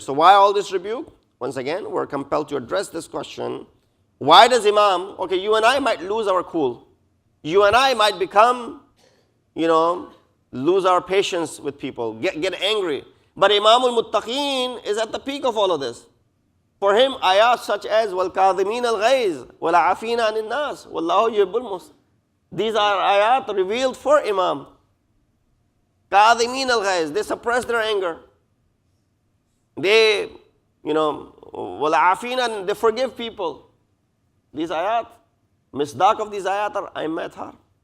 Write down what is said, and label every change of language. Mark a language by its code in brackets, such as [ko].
[en] So why all this rebuke? Once again, we're compelled to address this question. Why does Imam, you and I might lose our cool. You and I might become, lose our patience with people, get angry. But Imam al-Muttaqeen is at the peak of all of this. For him, ayat such as [ar] وَالْكَاظِمِينَ الْغَيْظَ وَالْعَافِينَ عَنِ النَّاسِ وَاللَّهُ يُحِبُّ الْمُحْسِنِينَ. [en] These are ayat revealed for Imam. [ar] كَاظِمِينَ الْغَيْظَ, [en] they suppress their anger. They, وَالْعَافِينَ, they forgive people. These ayat, misdaq of these ayat are Aimmat.